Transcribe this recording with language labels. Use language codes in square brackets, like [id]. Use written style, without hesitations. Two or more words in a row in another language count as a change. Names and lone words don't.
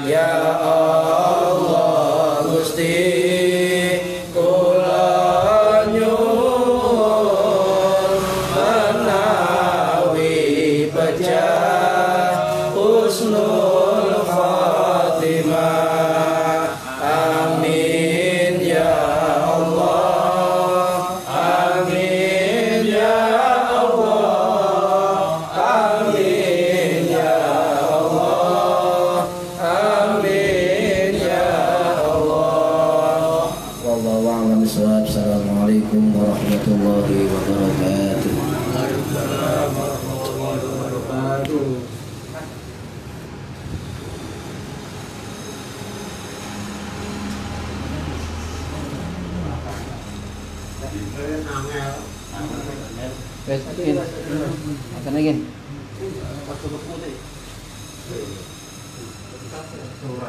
[jv] Ya Allah Gusti kula nyuwun menawi pejah [ar] حسن الخاتمة. آمين يا الله. آمين يا الله. آمين يا الله. آمين يا الله. والله أعلم بالصواب. السلام عليكم ورحمة الله وبركاته. وعليكم السلام ورحمة الله وبركاته. [jv] Wes, akin. [id] Akan lagi.